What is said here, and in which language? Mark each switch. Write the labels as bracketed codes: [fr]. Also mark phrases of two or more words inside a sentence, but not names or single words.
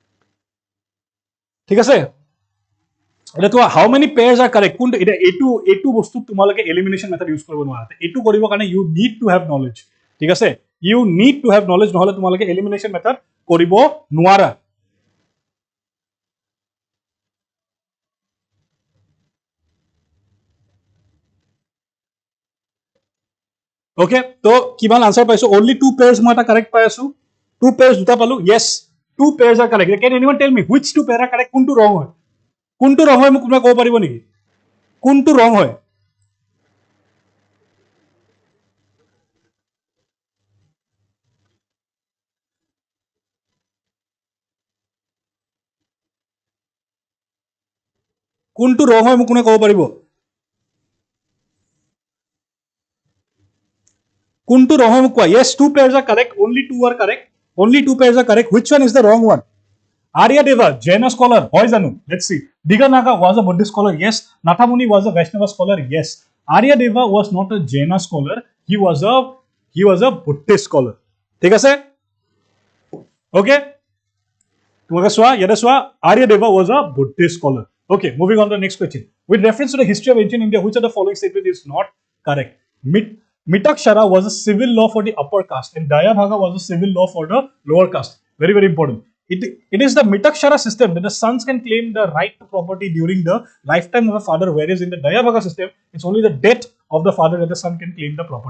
[as] ঠিক আছে এটা তো [en] how many pairs are correct [as] কোন এটা এটু বস্তু তোমালোকে [en] elimination method use [as] কৰিব নোৱাৰা এটু কৰিব কাৰণে [en] you need to have knowledge [as] ঠিক আছে [en] you need to have knowledge [as] নহলে তোমালোকে [en] elimination method [as] কৰিব নোৱাৰা okay তো কিমান আনসার পাইছো [en] only two pairs [as] মই এটা correct পাই আছো [en] two pairs [as] দুটা পালো [en] yes two pairs are correct can anyone tell me which two pair are correct [as] কোনটো wrong হয় মোক কোনোবা ক'ব পাৰিব নেকি কোনটো wrong হয় কোনটো wrong হয় মোক কোনে ক'ব পাৰিব কোনটো wrong হয় মোক কোৱা [en] yes two pairs are correct only two pairs are correct which one is the wrong one Aryadeva, Jaina scholar, [as] হয় জানো. [en] Let's see. Diganaga was a Buddhist scholar, yes. Nathamuni was a Vaishnava scholar, yes. Aryadeva was not a Jaina scholar. He was a Buddhist scholar. [as] ঠিক আছে? Okay. তোমাকে সোয়া, ইয়াতে সোয়া. [en] Aryadeva was a Buddhist scholar. Okay. Moving on to the next question. With reference to the history of ancient India, which of the following statement is not correct? Mitakshara was a civil law for the upper caste, and Dayabhaga was a civil law for the lower caste. Very, very important. It is the Mitakshara system that the sons can claim the right to property during the lifetime of a father, whereas in the Dayabhaga system, it's only the death of the father that the son can claim the property.